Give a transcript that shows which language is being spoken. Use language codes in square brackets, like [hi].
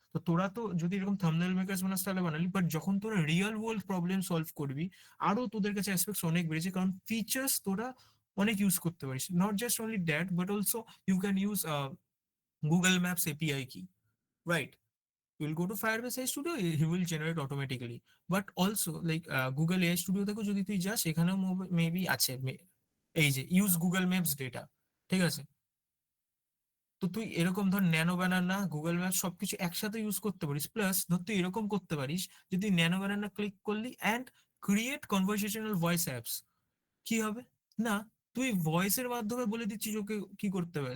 [bn] তো তোরা তো যদি এরকম থাম্বনেল মেকার্স বানাস তাহলে বানালি, বাট যখন তোরা রিয়েল ওয়ার্ল্ড প্রবলেম সলভ করবি, আরো তোদের কাছে অ্যাসপেক্টস অনেক বেড়েছে, কারণ ফিচার্স তোরা অনেক ইউজ করতে পারিস। [en] Not just only that, but also you can use Google maps API কি, right? You will go to Firebase AI Studio, he will generate automatically. But also like [bn] Google AI Studio থেকেও যদি তুই যাস, এখানেও maybe আছে এই যে use Google maps data, ঠিক আছে? তো তুই এরকম ধর ন্যানো ব্যানানা, গুগল ম্যাপ সবকিছু একসাথে ইউজ করতে পারিস। প্লাস ধর তুই এরকম করতে পারিস, যদি ন্যানো ব্যানানা ক্লিক করলি [en] and create conversational voice apps, [bn] কি হবে না, তুই ভয়েসের মাধ্যমে বলে দিচ্ছিস ওকে কি করতে হবে।